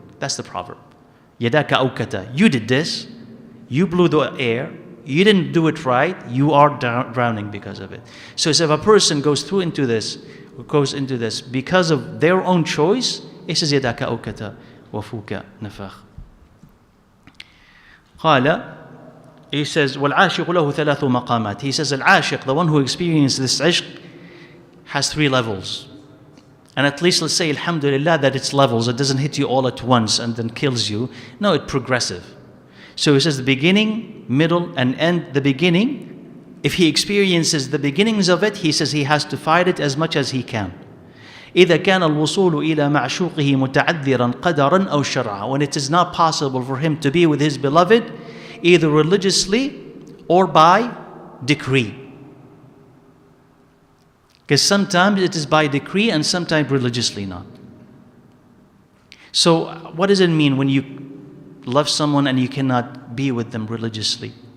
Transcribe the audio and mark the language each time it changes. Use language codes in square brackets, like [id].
[en] That's the proverb. [ar] يَدَاكَ أَوْكَتَ. [en] You did this. You blew the air. You didn't do it right. You are drowning because of it. So if a person goes into this because of their own choice, he says [ar] يَدَاكَ أَوْكَتَ وَفُوكَ نَفَخ. قال, [en] he says [ar] وَالْعَاشِقُ لَهُ ثَلَاثُ مَقَامَاتٍ. [en] He says al-ashiq, the one who experiences this ishq, has 3 levels. And at least let's say alhamdulillah that it's levels. It doesn't hit you all at once and then kills you. No, it's progressive. So he says the beginning, middle, and end. The beginning, if he experiences the beginnings of it, he says he has to fight it as much as he can. [ar] إذا كان الوصول إلى معشوقه متعذرا قدرا أو شرعا. [en] When it is not possible for him to be with his beloved, either religiously or by decree. Because sometimes it is by decree and sometimes religiously not. So what does it mean when you love someone and you cannot be with them religiously?